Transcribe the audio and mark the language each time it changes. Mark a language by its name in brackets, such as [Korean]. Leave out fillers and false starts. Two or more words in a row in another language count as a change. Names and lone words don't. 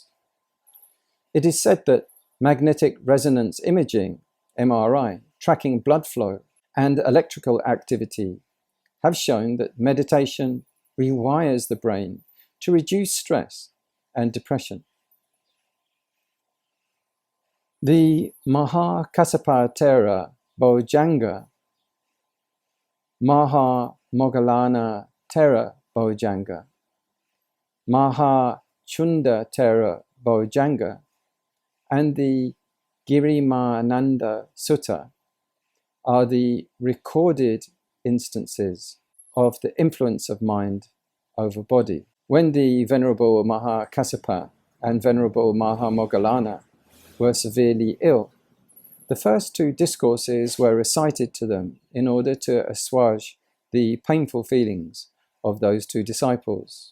[English] It is said that magnetic resonance imaging, MRI, tracking blood flow and electrical activity have shown that meditation rewires the brain to reduce stress and depression. The Mahakassapa Bojjhanga, Maha Moggallana Thera Bojjhanga, Maha Chunda Thera Bojjhanga, and the Girimananda Sutta are the recorded instances of the influence of mind over body. When the Venerable Mahakassapa and Venerable Maha Moggallana were severely ill, the first two discourses were recited to them in order to assuage the painful feelings of those two disciples.